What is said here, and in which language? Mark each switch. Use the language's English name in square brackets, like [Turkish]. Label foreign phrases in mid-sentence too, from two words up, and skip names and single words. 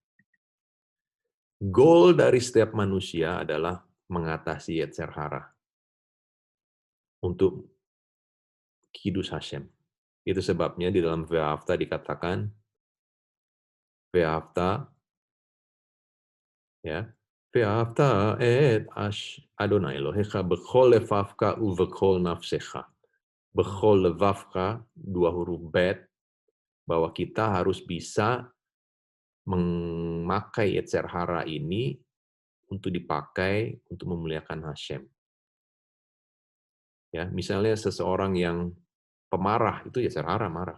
[Indonesian] Goal dari setiap manusia adalah mengatasi [Hebrew] יצר הרע [Indonesian] untuk [Hebrew] קידוש השם. [Indonesian] Itu sebabnya di dalam Ve'afta dikatakan Ve'afta, ya, [Hebrew] ואהבת את אדוני אלוהיך בכל לבבך ובכל נפשך. בכל לבבך, [Indonesian] 2 huruf bet, bahwa kita harus bisa memakai [Hebrew] יצר הרע [Indonesian] ini untuk dipakai untuk memuliakan Hashem. Ya, misalnya seseorang yang pemarah, itu [Hebrew] יצר הרע, [Indonesian] marah.